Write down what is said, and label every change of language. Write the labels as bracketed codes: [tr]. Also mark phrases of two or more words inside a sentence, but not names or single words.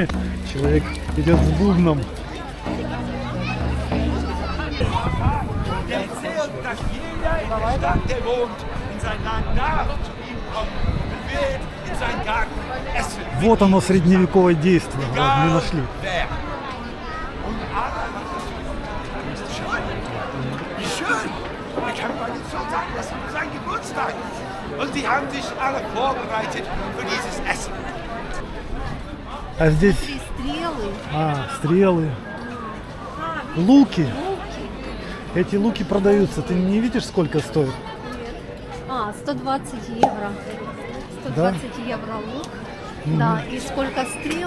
[ru] Человек идет с бубном. Вот оно, средневековое действие. Вот мы нашли. [de] Und die haben sich alle vorbereitet für dieses Essen. [ru] А здесь Стрелы. Стрелы. Луки. Луки. Эти луки продаются. Ты не видишь, сколько стоит? 120 евро. 120 евро лук. Да, и сколько стрелы?